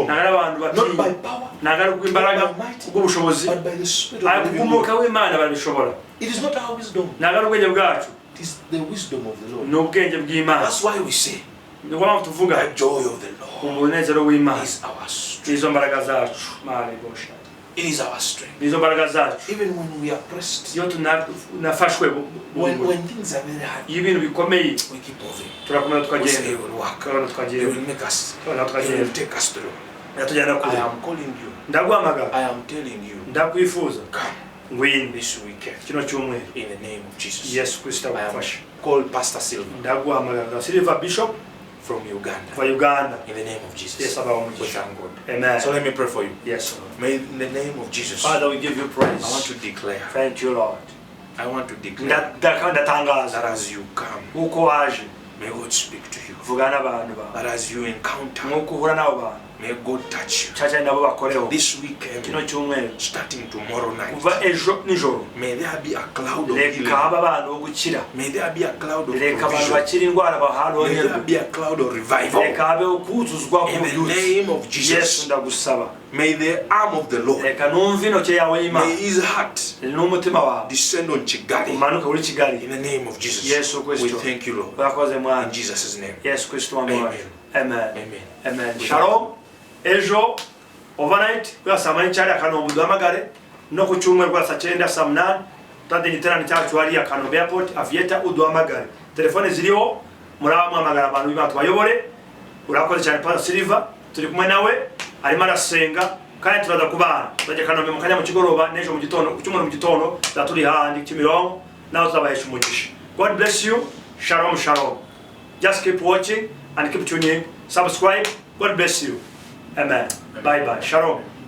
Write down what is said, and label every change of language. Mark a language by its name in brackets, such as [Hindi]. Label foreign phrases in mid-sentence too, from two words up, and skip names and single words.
[English] Not by power, not by might, but by the Spirit of the living God. It is not our wisdom. It is the wisdom of the Lord. That's why we say, the joy of the Lord is our strength. It is our strength. [Kinyarwanda] nizo mbaraga zacu [English] Even when we are pressed, [Kinyarwanda] iyo tunafashwe [English] when things are very hard, [Kinyarwanda] iyo ibintu bikomeye [English] we keep moving. [Kinyarwanda] turakomeza [English] We say [Kinyarwanda] tukagenda [English] it will work. [Kinyarwanda] tukabona [English] It [Kinyarwanda] tukagenda [English] will make us. [Kinyarwanda] tukabona [English] It will [Kinyarwanda] tukagenda [English] take us through. [Kinyarwanda] yatujyana [English] I [Kinyarwanda] kure [English] am calling you. [Kinyarwanda] ndaguhamagara [English] I am telling you. [Kinyarwanda] ndakwifuza [English] Come [Kinyarwanda] ngwino [English] this weekend. [Kinyarwanda] kino cyumweru [English] In the name of Jesus. [Kinyarwanda] yesu kristo [English] I am [Kinyarwanda] agufashe [English] called Pastor Silva [Kinyarwanda] ndaguhamagara silver bishop [English] from Uganda. [Kinyarwanda] va uganda [English] In the name of Jesus. [Kinyarwanda] yesu abaho [English] We [Kinyarwanda] umugisha [English] thank God. [Kinyarwanda] amen [English] So let me pray for you. yes Lord. May in the name of Jesus, Father, we give you praise. I want to declare. Thank you, Lord. I want to declare [Kinyarwanda] ndatangaza [English] that as you come, [Kinyarwanda] uko waje [English] may God speak to you. [Kinyarwanda] vugana n'abantu bawe [English] That as you encounter, [Kinyarwanda] nk'uko uhura n'abo bantu [English] may God touch you. [Kinyarwanda] cyane nabo bakoreho [English] This [Kinyarwanda] kino [English] weekend, [Kinyarwanda] cyumweru [English] starting tomorrow night, [Kinyarwanda] kuva ejo nijoro [English] may there be a cloud of [Kinyarwanda] reka [English] healing. [Kinyarwanda] haba abantu bo gukira [English] May there be a cloud of [Kinyarwanda] reka abantu [English] provision. [Kinyarwanda] bakira indwara [English] May [Kinyarwanda] baharongerwe [English] there be a cloud of revival. [Kinyarwanda] reka habeho kuzuzwa [English] In the [Kinyarwanda] k'ububyutse [English] name of [Kinyarwanda] yesu [English] Jesus, [Kinyarwanda] ndagusaba [English] may the arm of the Lord, [Kinyarwanda] reka numve intoki yawe [English] may [Kinyarwanda] y'imana [English] his heart [Kinyarwanda] n'umutima wawe [English] descend on Chigali. [Kinyarwanda] umanuke muri kigali [English] In the name of Jesus, [Kinyarwanda] yesu [English] we [Kinyarwanda] kristo [English] thank you, Lord. [Kinyarwanda] urakoze [English] In [Kinyarwanda] mwana [English] Jesus' name. [Kinyarwanda] yesu kristo wamwaje [English] Amen. [Kinyarwanda] amen [English] Amen. [Kinyarwanda] amen shalom ejo overnight kwa saa moya cyari akanombe duhamagare no ku cyumweru kwa saa 9 saa 8 tande giterane cyacu hari ya Kanombe airport avieta uduhamagare telefone ziriho muramamagara abantu b'Imana bayobore urakoze cyane Pastor Silver turi kumwe nawe arimo arasenga kandi turaza kubana tujya Kanombe mu kanya mu kigoroba n'ejo mu gitondo ku cyumweru mu gitondo zaturi handi Kimironko naho tuzabahesha umugisha. [English] God bless you. Shalom shalom. Just keep watching and keep tuning. Subscribe. God bless you. Amen. Bye bye. Shalom.